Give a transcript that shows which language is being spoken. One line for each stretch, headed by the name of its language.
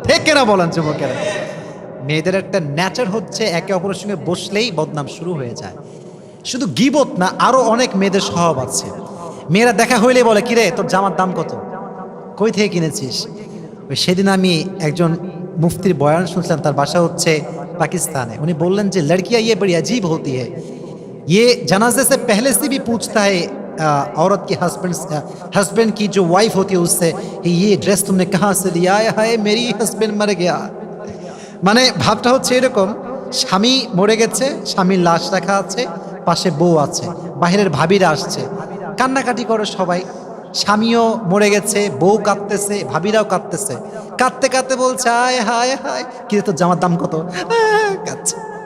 Bangla: ঠিক না বলেন যুবকেরা? মেয়েদের একটা নেচার হচ্ছে একে অপরের সঙ্গে বসলেই বদনাম শুরু হয়ে যায়। শুধু গীবত না, আরো অনেক মেয়েদের স্বভাব আছে। মেয়েরা দেখা হইলে বলে, কিরে তোর জামার দাম কত, কই থেকে কিনেছিস? সেদিন আমি একজন মুফতির বয়ান শুনছিলাম, তার বাসা হচ্ছে
Hindi: पाकिस्तान है। उन्हें बोलन जी लड़कियां ये बड़ी अजीब होती है, ये जनाजे से पहले से भी पूछता है औरत के हस्बैंड की जो वाइफ होती है उससे, ये ड्रेस तुमने कहाँ से लिया है? मेरी हस्बैंड मर गया।
Bangla: মানে ভাবটা হচ্ছে এরকম, স্বামী মরে গেছে, স্বামীর লাশ রাখা আছে, পাশে বউ আছে, বাহিরের ভাবিরা আসছে, কান্নাকাটি করে সবাই। স্বামীও মরে গেছে, বউ কাঁদতেছে, ভাবিরাও কাঁদতেছে, কাঁদতে কাঁদতে বলছে, হায় হায় হায়, কি তোর জামার দাম কত? কাঁদছে।